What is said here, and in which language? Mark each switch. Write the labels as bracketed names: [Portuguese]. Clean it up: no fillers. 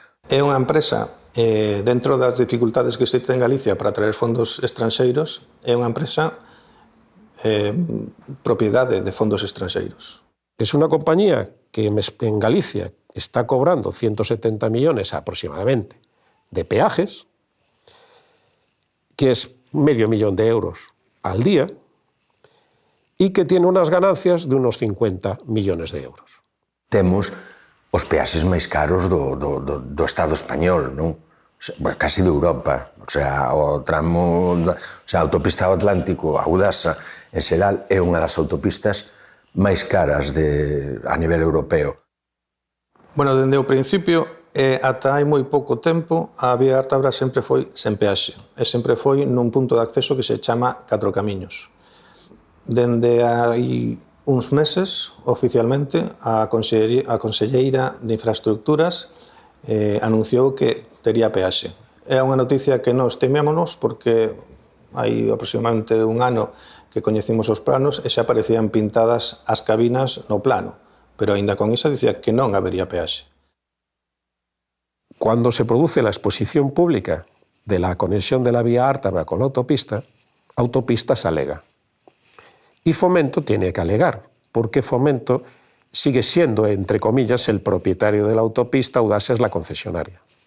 [Galician] É unha empresa, dentro das dificultades que existen en Galicia para traer fondos estranxeiros, é unha empresa propiedade de fondos estranxeiros. [Spanish] Es una compañía que en Galicia está cobrando 170 millones aproximadamente de peajes, que es medio millón de euros al día, y que tiene unas ganancias de unos 50 millones de euros. [Galician] Temos os peaxes máis caros do Estado español, non? O sea, casi de Europa. O sea, o tramo, a autopista do Atlántico, a Audasa, en xeral, é unha das autopistas máis caras a nivel europeo. Bueno, dende o principio, ata hai moi pouco tempo, a vía Ártabra sempre foi sen peaxe, e sempre foi nun punto de acceso que se chama Catro Camiños. Dende hai uns meses, oficialmente, a Conselleira de Infraestructuras anunciou que tería peaxe. É unha noticia que nós temémonos porque hai aproximadamente un ano que coñecimos os planos e xa aparecían pintadas as cabinas no plano, pero aínda con iso dicía que non habería peaxe. [Spanish] Cuando se produce la exposición pública de la conexión de la vía Ártabra con la autopista, Autopistas alega. Y Fomento tiene que alegar, porque Fomento sigue siendo, entre comillas, el propietario de la autopista, Audasa es la concesionaria.